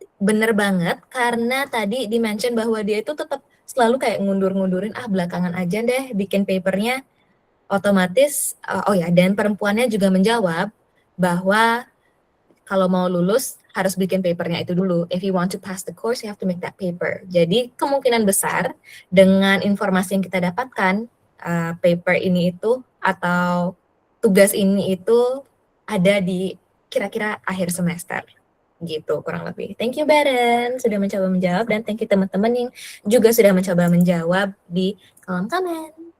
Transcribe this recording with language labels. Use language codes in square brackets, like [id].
[id] Bener banget, karena tadi di-mention bahwa dia itu tetap selalu kayak ngundur-ngundurin, belakangan aja deh bikin papernya. Otomatis, oh ya, dan perempuannya juga menjawab bahwa kalau mau lulus harus bikin papernya itu dulu. [en] If you want to pass the course, you have to make that paper. [id] Jadi kemungkinan besar dengan informasi yang kita dapatkan, paper ini itu atau tugas ini itu ada di kira-kira akhir semester. Gitu kurang lebih. Thank you Beren sudah mencoba menjawab, dan [en] thank you [id] teman-teman yang juga sudah mencoba menjawab di kolom komen.